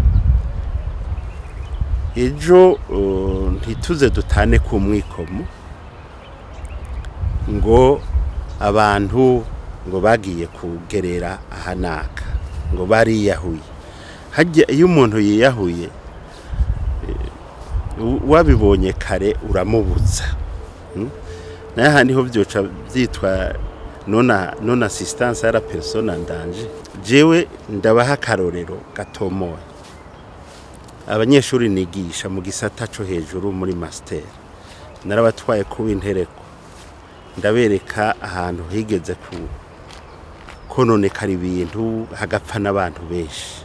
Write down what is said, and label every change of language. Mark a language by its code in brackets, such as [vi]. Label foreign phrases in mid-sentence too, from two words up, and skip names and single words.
[rn] Ejo ntituze dutane ku mwikomo ngo abantu ngo bagiye kugerera ahanaka ngo bariyahuye. Hajya iyo umuntu yiyahuye wabibonye kare uramubuza. Naye handi ho byoca byitwa [fr] non assistance à la personne en danger. [rn] Jewe ndabaha karorero gatomoye. Abanyeshuri nigisha mu gisata cyo hejuru muri master narabatwaye ku intereko ndabereka ahantu higeze ku kononekara ibintu hagapfa n'abantu benshi.